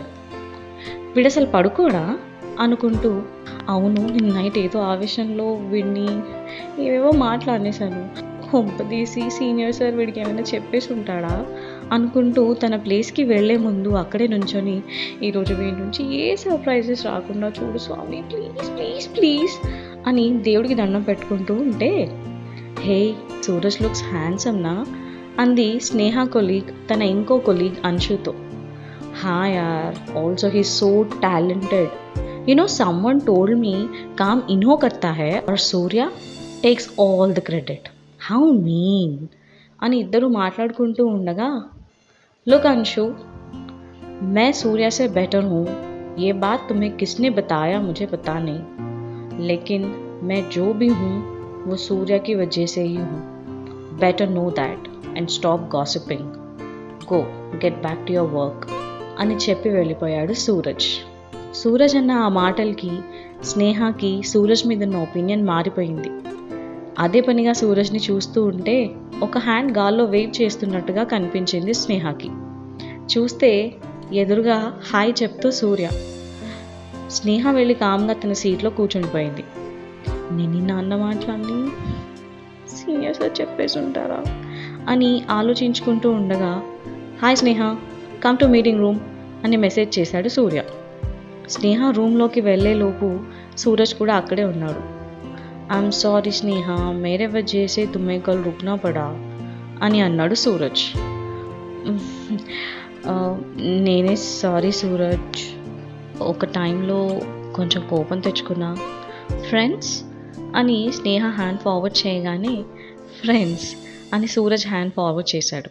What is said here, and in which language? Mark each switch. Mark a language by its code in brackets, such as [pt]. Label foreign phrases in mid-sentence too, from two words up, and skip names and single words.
[te] వీడసలు పడుకోడా అనుకుంటూ, అవును నిన్న నైట్ ఏదో ఆవేశంలో వీడిని ఏవేవో మాట్లాడేశాను, కొంపదీసి సీనియర్ సార్ వీడికి ఏమైనా చెప్పేసి ఉంటాడా అనుకుంటూ తన ప్లేస్కి వెళ్లే ముందు అక్కడే నుంచొని, ఈరోజు వీడి నుంచి ఏ సర్ప్రైజెస్ రాకుండా చూడు స్వామి, [en] please please please [te] అని దేవుడికి దండం పెట్టుకుంటూ ఉంటే, హే సూరజ్ [en] looks handsome [te] నా అంది స్నేహ కొలీగ్ తన ఇంకో కొలీగ్ అంశుతో. [en] haa yaar, also he so talented, you know someone told me [hi] काम इन्हो करता है और [en] Surya takes all the credit, how mean [te] అని ఇద్దరు మాట్లాడుకుంటూ ఉండగా, [hi] లుక్ अंशु, मैं सूर्या से बेटर हूँ, ये बात तुम्हें किसने बताया मुझे पता नहीं, लेकिन मैं जो भी हूँ वो सूर्या की वजह से ही हूँ. [en] better know that and stop gossiping. Go, get back to your work [te] అని చెప్పి వెళ్ళిపోయాడు సూరజ్. సూరజ్ అన్న ఆ మాటలకి స్నేహకి సూరజ్ మీద ఉన్న ఒపీనియన్ మారిపోయింది. అదే పనిగా సూరజ్ని చూస్తూ ఉంటే ఒక హ్యాండ్ గాల్లో వేవ్ చేస్తున్నట్టుగా కనిపించింది స్నేహకి. చూస్తే ఎదురుగా హాయ్ చెప్తూ సూర్య. స్నేహ వెళ్ళి కామ్గా తన సీట్లో కూర్చుండిపోయింది. నేను నాన్న మాటలన్నీ సీనియర్స్ చెప్పేసి ఉంటారా అని ఆలోచించుకుంటూ ఉండగా, హాయ్ స్నేహ, [en] come to meeting room [te] అని మెసేజ్ చేశాడు సూర్య. స్నేహ రూమ్లోకి వెళ్ళేలోపు సూరజ్ కూడా అక్కడే ఉన్నాడు. [en] I'm sorry [te] స్నేహ, [hi] मेरे वजह से तुम्हें कल रुकना पड़ा [te] అని అన్నాడు సూరజ్. నేనే సారీ సూరజ్, ఒక టైంలో కొంచెం కోపం తెచ్చుకున్నా. ఫ్రెండ్స్ అని స్నేహ [en] hand forward [te] చేయగానే ఫ్రెండ్స్ అని సూరజ్ [en] hand forward [te] చేశాడు.